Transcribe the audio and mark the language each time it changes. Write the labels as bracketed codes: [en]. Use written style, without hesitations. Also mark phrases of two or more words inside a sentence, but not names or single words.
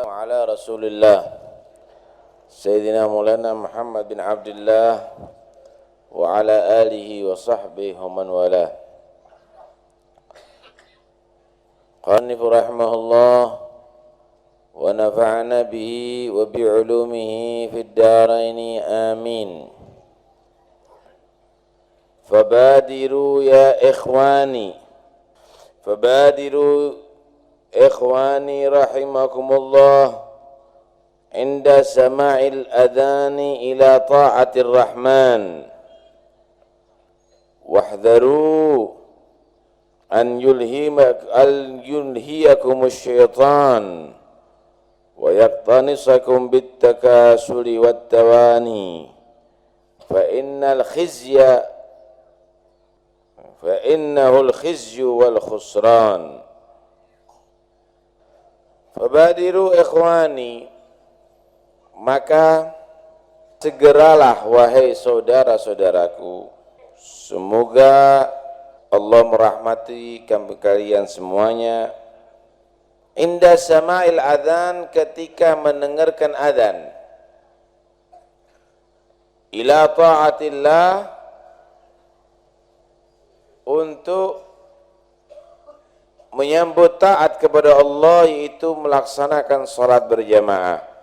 [ar] على رسول الله سيدنا مولانا محمد بن عبد الله وعلى آله وصحبه ومن والاه. قانف رحمه الله ونفعنا به وبعلومه في الدارين آمين. فبادروا يا إخواني فبادروا إخواني رحمكم الله عند سماع الأذان إلى طاعة الرحمن واحذروا أن يلهيكم الشيطان ويقتنصكم بالتكاسل والتواني فإنه الخزي والخسران. فبادروا إخواني, [id] maka segeralah wahai saudara-saudaraku, semoga Allah merahmati kalian semuanya. [ar] عند سماع الأذان, [id] ketika mendengarkan adzan, [ar] إلى طاعة الله, [id] untuk menyambut taat kepada Allah, yaitu melaksanakan salat berjamaah.